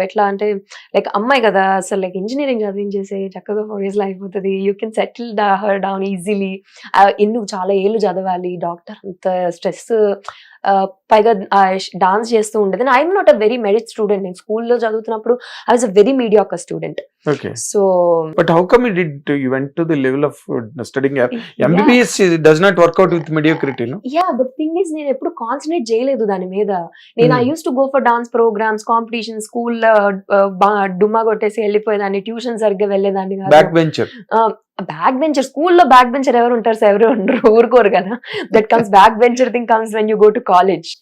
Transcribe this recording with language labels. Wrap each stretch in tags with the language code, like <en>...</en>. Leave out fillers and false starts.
<te>ఎట్లా అంటే లైక్ అమ్మాయి కదా, అసలు లైక్ ఇంజనీరింగ్ చదివించేసి చక్కగా 4 years లో అయిపోతుంది,</te> <en>You can settle her down easily.</en> <te>నువ్వు చాలా ఏళ్ళు చదవాలి, డాక్టర్ అంత స్ట్రెస్ పైగా డాన్స్ చేస్తూ ఉండేది.</te> <en>I'm not a very merit student.</en> <te>నేను స్కూల్లో చదువుతున్నప్పుడు</te> <en>I was a very mediocre student. Okay. So But how come you went to the level of studying MBBS? Does not work out with mediocrity, no? Yeah but thing is</en> <te>నేను ఎప్పుడు concentrate చేయలేదు దాని మీద. నేను</te> <en>I use to go for dance programs, competition,</en> <te>స్కూల్లో డుమ్మా కొట్టేసి వెళ్ళిపోయేదాన్ని, tuition సరిగ్గా వెళ్ళేదాన్ని కాదు.</te> <en>Back bencher.</en> <te>బ్యాక్ బెంచర్, స్కూల్లో బ్యాక్ బెంచర్ ఎవరు ఉంటారు సార్? ఎవరు ఉండరు, ఊరుకోరు కదా.</te> <en>That comes back bencher thing comes when you go to college.</en>